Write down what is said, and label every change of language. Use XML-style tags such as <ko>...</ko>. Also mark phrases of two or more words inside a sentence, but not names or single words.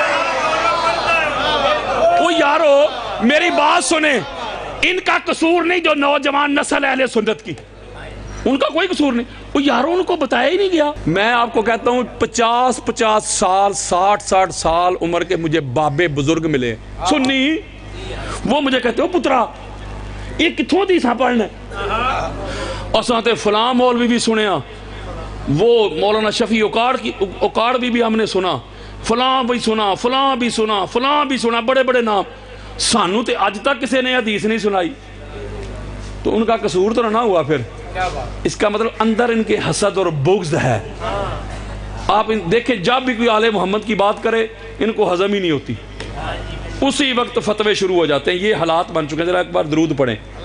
<ur>وہ یارو میری بات سنیں, ان کا قصور نہیں جو نوجوان نسل اہل سنت کی, ان کا کوئی قصور نہیں. وہ یاروں ان کو بتایا ہی نہیں گیا. میں آپ کو کہتا ہوں 50 سال 60 سال عمر کے مجھے بابے بزرگ ملے سنی, وہ مجھے کہتے ہو پترا یہ کتھوں دیساں پڑھنے, اور ساتھ فلاں مولوی بھی سنے, وہ مولانا شفیع اوکاڑ بھی ہم نے سنا, فلاں بھی سنا, فلاں بھی سنا, فلاں بھی سنا, بڑے بڑے نام.</ur> <pa>سانو تے اج تک</pa> <ur>کسی نے حدیث نہیں سنائی, تو ان کا قصور تو نہ ہوا. پھر اس کا مطلب اندر ان کے حسد اور بغض ہے. آپ دیکھیں جب بھی کوئی آل محمد کی بات کرے ان کو ہضم ہی نہیں ہوتی, اسی وقت فتوے شروع ہو جاتے ہیں. یہ حالات بن چکے ہیں. ذرا ایک بار درود پڑھیں.</ur>